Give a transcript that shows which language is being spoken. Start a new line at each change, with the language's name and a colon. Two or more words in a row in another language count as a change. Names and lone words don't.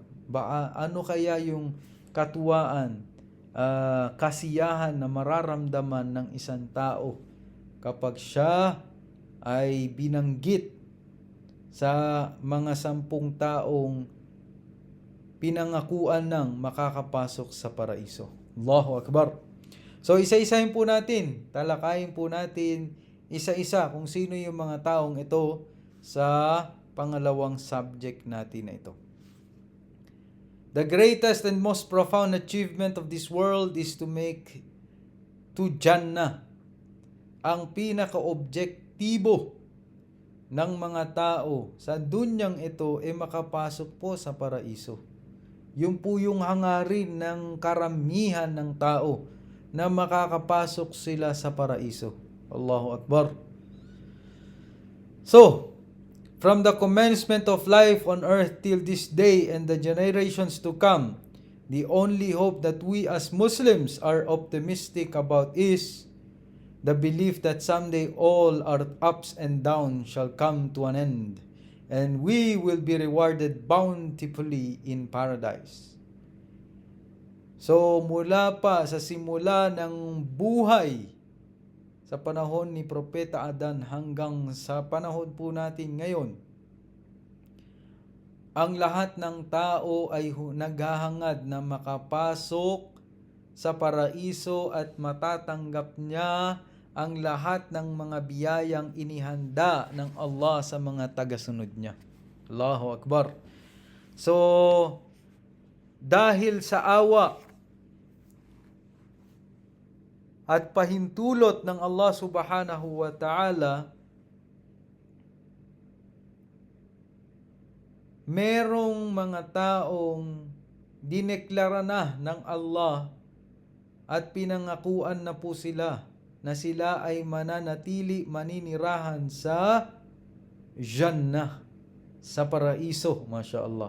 Filipino: Ano kaya yung katuwaan, kasiyahan na mararamdaman ng isang tao kapag siya ay binanggit sa mga 10 taong pinangakuan ng makakapasok sa paraiso.
Arabic: الله أكبر.
Filipino: So isa-isahin po natin, talakayin po natin isa-isa kung sino yung mga taong ito sa pangalawang subject natin na ito.
English: The greatest and most profound achievement of this world is to make to Jannah.
Filipino: Ang pinaka-objektibo ng mga tao sa dunyang ito ay makapasok po sa paraiso. Yung po yung hangarin ng karamihan ng tao na makakapasok sila sa paraiso.
Arabic: الله أكبر.
English: So, from the commencement of life on earth till this day and the generations to come, the only hope that we as Muslims are optimistic about is the belief that someday all our ups and downs shall come to an end, and we will be rewarded bountifully in paradise. So,
Filipino: mula pa sa simula ng buhay sa panahon ni Propeta Adan hanggang sa panahon po natin ngayon, ang lahat ng tao ay naghahangad na makapasok sa paraiso at matatanggap niya ang lahat ng mga biyayang inihanda ng Allah sa mga tagasunod niya.
Arabic: الله أكبر.
Filipino: So, dahil sa awa at pahintulot ng
Arabic: الله سبحانه وتعالى,
Filipino: merong mga taong dineklara na ng Allah at pinangakuan na po sila na sila ay mananatili, maninirahan sa Jannah, sa paraiso,
Arabic: ما شاء الله.